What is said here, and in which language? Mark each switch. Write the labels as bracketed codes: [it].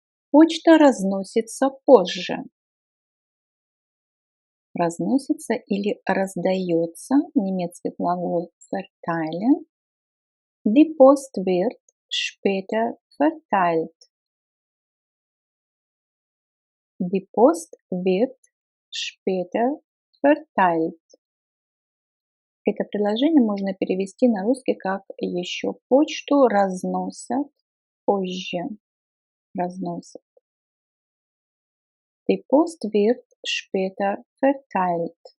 [ru] Почта разносится позже. Разносится или раздается, немецкий глагол verteilen. [de] Die Post wird später verteilt. Die Post wird später verteilt. [ru] Это предложение можно перевести на русский как еще почту разносят позже. Разносят. [de] Die Post wird später verteilt.